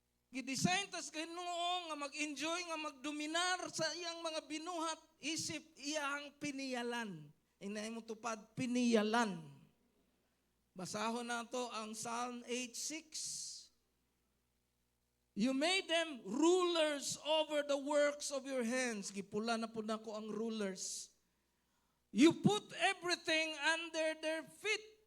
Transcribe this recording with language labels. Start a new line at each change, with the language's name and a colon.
Cebuano: Gidesign tas Ginoo nga mag-enjoy nga magdominar sa iyang mga binuhat isip iyang piniyalan. Inay mo tupad piniyalan. Basahon nato ang Psalm 8:6.
English: You made them rulers over the works of your hands.
Cebuano: Gipula na po nako ang rulers.
English: You put everything under their feet.